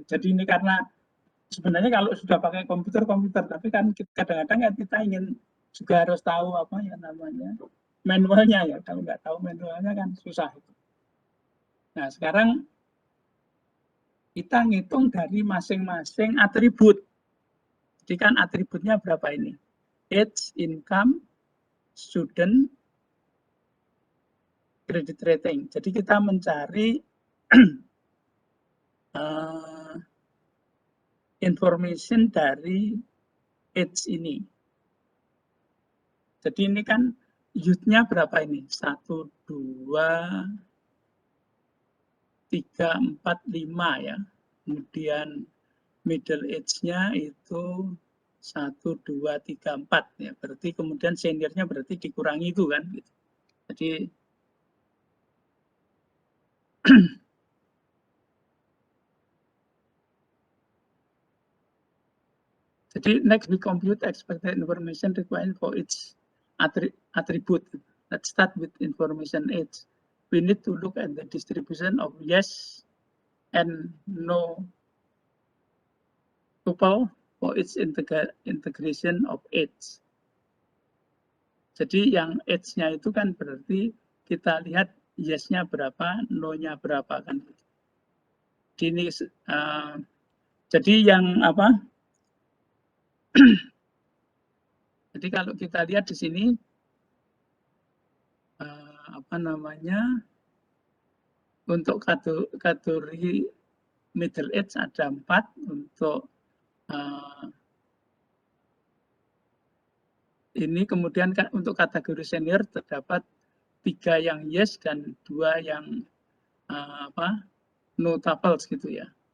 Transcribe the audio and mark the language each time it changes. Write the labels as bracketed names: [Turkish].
[Indonesian] Jadi ini karena sebenarnya kalau sudah pakai komputer, tapi kan kadang-kadang kita ingin juga harus tahu apa ya namanya manualnya ya. Kalau nggak tahu manualnya kan susah. Nah sekarang kita ngitung dari masing-masing atribut. Jadi kan atributnya berapa ini? [English] Age, income, student, credit rating. [Indonesian] Jadi kita mencari information dari age ini. Jadi ini kan youth-nya berapa ini? 1, 2, 3, 4, 5 ya. Kemudian middle age-nya itu 1, 2, 3, 4 ya. Berarti kemudian seniornya berarti dikurangi itu kan. [English] Jadi next we compute expected information required for each attribute. Let's start with information age. We need to look at the distribution of yes and no tuple for its integration of age. [Indonesian] Jadi yang age-nya itu kan berarti kita lihat yes-nya berapa, no-nya berapa kan. Ini jadi yang apa? Jadi kalau kita lihat di sini apa namanya, untuk kategori middle age ada 4, untuk ini kemudian untuk kategori senior terdapat 3 yang yes dan 2 yang no tuples gitu ya.